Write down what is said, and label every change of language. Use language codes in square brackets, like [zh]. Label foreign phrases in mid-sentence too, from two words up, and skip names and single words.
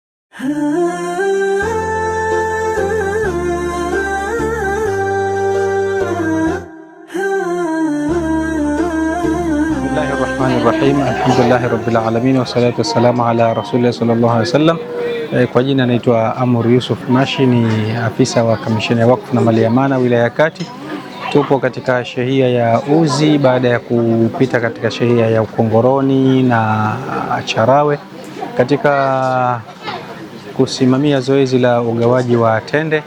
[ar] Bismillahirrahmanirrahim. الحمد لله رب العالمين والصلاة والسلام على رسول الله صلى الله عليه وسلم. [sw] Kwa jina naitwa Amur Yusuf Mashi, ni afisa wa kamisheni ya wakfu na mali ya amana wilaya ya Kati. Tupo katika shehia ya Uzi baada ya kupita katika shehia ya Ukongoroni na Charawe katika kusimamia zoezi la ugawaji wa tende.